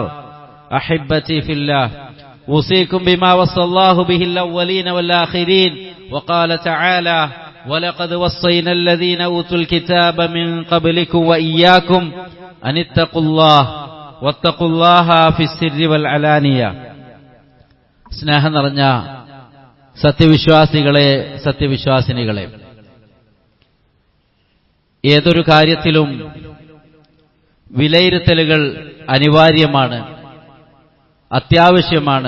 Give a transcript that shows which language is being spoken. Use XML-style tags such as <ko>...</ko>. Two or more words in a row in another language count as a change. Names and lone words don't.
<ar>أحبتي في الله، أوصيكم بما وصى الله به الأولين والآخرين، وقال تعالى: ولقد وصينا الذين أوتوا الكتاب من قبلكم وإياكم أن اتقوا الله واتقوا الله في السر والعلانية.</ar> <ml>സ്നേഹം നിറഞ്ഞ സത്യവിശ്വാസികളെ, സത്യവിശ്വാസിനികളെ, ഏതൊരു കാര്യത്തിലും വിലയിരുത്തലുകൾ അനിവാര്യമാണ്, അത്യാവശ്യമാണ്.</ml>